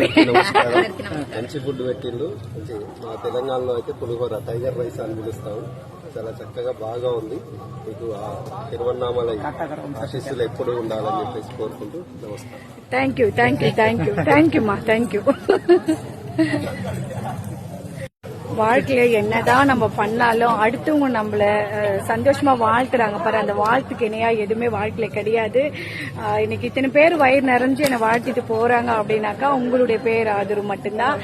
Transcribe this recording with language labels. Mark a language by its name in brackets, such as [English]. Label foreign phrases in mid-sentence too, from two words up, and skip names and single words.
[Telugu] మంచి ఫుడ్ పెట్టిండు. మా తెలంగాణలో అయితే పులిహోర [English] tiger rice [Telugu] అని పిలుస్తాం. చాలా చక్కగా బాగా ఉంది. మీకు ఆ తిరువన్నామల ఆశీస్సులు ఎప్పుడు ఉండాలని చెప్పేసి కోరుకుంటూ నమస్కారం. [English] thank you ma thank you. [Tamil] வாழ்க்கையில என்னதான் நம்ம பண்ணாலும் அடுத்தவங்க நம்மள சந்தோஷமா வாழ்த்துறாங்க பாரு, அந்த வாழ்த்துக்கு இணையா எதுவுமே வாழ்க்கையில கிடையாது. இன்னைக்கு இத்தனை பேர் வயிறு நிறைஞ்சு என்னை வாழ்த்திட்டு போறாங்க அப்படின்னாக்கா உங்களுடைய பேர் ஆதரவு மட்டும்தான்.